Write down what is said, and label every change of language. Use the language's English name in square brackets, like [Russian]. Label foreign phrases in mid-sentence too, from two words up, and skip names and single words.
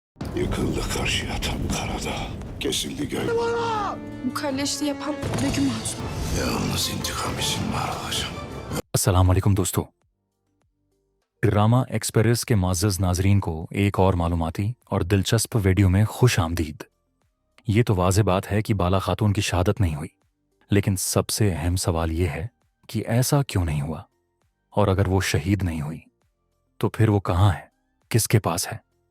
[Turkish] Yıkıldı karşıya tam karada. Kesildi göl. Bu kalleşliği yapan Begüm Hatun. Yalnız intikam için var olacağım. [Urdu] اسلام علیکم دوستوں۔ ڈرامہ ایکسپریس کے معزز ناظرین کو ایک اور معلوماتی اور دلچسپ ویڈیو میں خوش آمدید. یہ تو واضح بات ہے کہ بالا خاتون کی شہادت نہیں ہوئی، لیکن سب سے اہم سوال یہ ہے کہ ایسا کیوں نہیں ہوا، اور اگر وہ شہید نہیں ہوئی تو پھر وہ کہاں ہے، کس کے پاس ہے?